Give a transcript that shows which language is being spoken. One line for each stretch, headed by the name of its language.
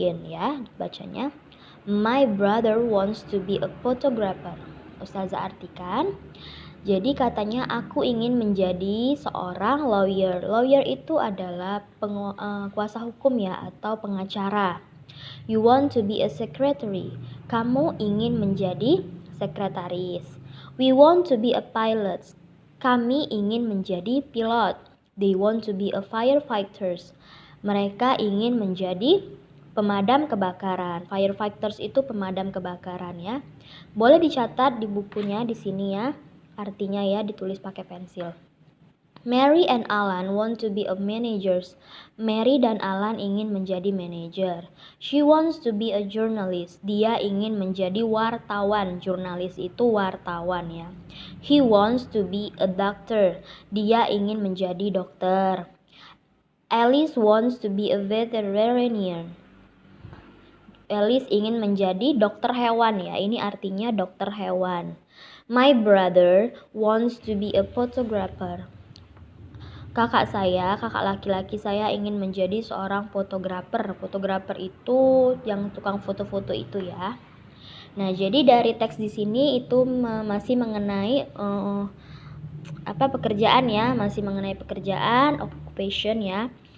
Indonesian: Ya, bacanya.
English: My brother wants to be a photographer.
Indonesian: Ustazah artikan. Jadi katanya aku ingin menjadi seorang lawyer. Lawyer itu adalah kuasa hukum ya, atau pengacara.
English: You want to be a secretary.
Indonesian: Kamu ingin menjadi sekretaris.
English: We want to be a pilot.
Indonesian: Kami ingin menjadi pilot.
English: They want to be a firefighters.
Indonesian: Mereka ingin menjadi pemadam kebakaran. Firefighters itu pemadam kebakaran ya. Boleh dicatat di bukunya di sini ya. Artinya ya, ditulis pakai pensil.
English: Mary and Alan want to be a managers.
Indonesian: Mary dan Alan ingin menjadi manajer.
English: She wants to be a journalist.
Indonesian: Dia ingin menjadi wartawan. Jurnalis itu wartawan ya.
English: He wants to be a doctor.
Indonesian: Dia ingin menjadi dokter.
English: Alice wants to be a veterinarian.
Indonesian: Alice ingin menjadi dokter hewan ya. Ini artinya dokter hewan.
English: My brother wants to be a photographer.
Indonesian: Kakak laki-laki saya ingin menjadi seorang fotografer. Fotografer itu yang tukang foto-foto itu ya. Nah, jadi dari teks di sini itu masih mengenai pekerjaan ya, masih mengenai pekerjaan, occupation ya.